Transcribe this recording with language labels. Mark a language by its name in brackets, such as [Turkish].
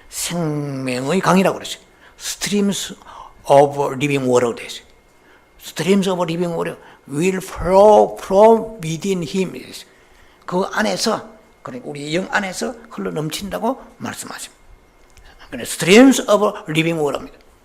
[Korean] 생명의 강이라고 그랬어요. [English] Streams of living water [Korean] 됐어요. [English] Streams of living water will flow from within him. [Korean] 그 안에서, 그러니까 우리 영 안에서 흘러 넘친다고 말씀하십니다. 그래서 [English] streams of living water [Korean] 입니다.